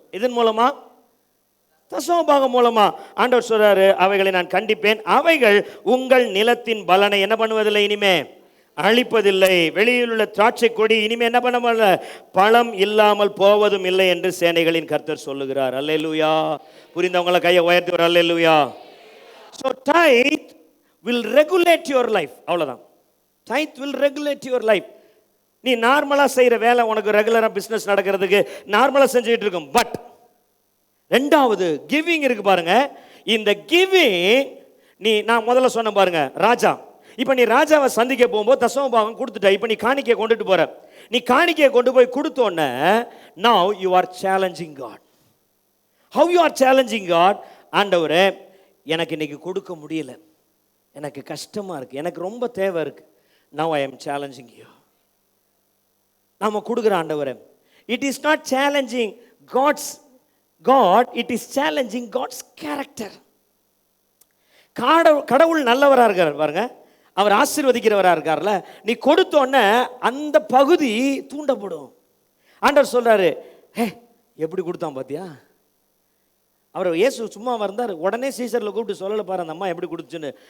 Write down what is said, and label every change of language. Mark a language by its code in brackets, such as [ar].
[ta] இதன் மூலமா, தசமபாகம் மூலமா ஆண்டவர் சொல்றாரு, அவைகளை நான் கண்டிப்பேன், அவைகள் உங்கள் நிலத்தின் பலனை என்ன பண்ணுவதில்லை, இனிமே அழிப்பதில்லை. வெளியில் உள்ள திராட்சை கொடி இனிமே என்ன பண்ண முடியல, பழம் இல்லாமல் போவதும் இல்லை என்று சேனைகளின் கர்த்தர் சொல்லுகிறார். அல்லேலூயா. புரிந்தவங்கள கையை உயர்த்தி வர அல்லேலூயா. [en] So tithe will regulate your life. [ta] அவ்வளவுதான். [en] Tithe will regulate your life. [ta] நீ நார்மலா செய்யற வேலை உனக்கு ரெகுலரா பிசினஸ் நடக்கிறதுக்கு நார்மலா செஞ்சுட்டு இருக்கும். பட் ரெண்டாவது கிவிங் இருக்கு பாருங்க. இந்த கிவிங், நான் முதல்ல சொன்ன பாருங்க, ராஜா. இப்ப நீ ராஜாவை சந்திக்க போகும்போது தசமபாகம் கொடுத்துட்ட. இப்ப நீ காணிக்கையை கொண்டுட்டு போற. நீ காணிக்கையை கொண்டு போய் கொடுத்தோன்னே, [en] now you are challenging God. How you are challenging God? [ta] ஆண்டவரே, எனக்கு இன்னைக்கு கொடுக்க முடியல, எனக்கு கஷ்டமா இருக்கு, எனக்கு ரொம்ப தேவை இருக்கு. [en] Now I am challenging you. [ta] நாம கொடுக்குற ஆண்டவரே, [en] it is not challenging God, it is challenging God's character. [ta] கடவுள் நல்லவரா இருக்கார் பாருங்க, அவர் ஆசீர்வதிக்கிறவரா இருக்கார்ல. நீ கொடுத்தோன்னே அந்த பகுதி தூண்டப்படும். ஆண்டவர் சொல்றாரு, எப்படி கொடுத்தான் பாத்தியா? அவர் இயேசு சும்மா வந்தார், உடனே சீசரில் கூப்பிட்டு சொல்லலை பாரு அந்த அம்மா எப்படி கொடுத்துச்சுன்னு.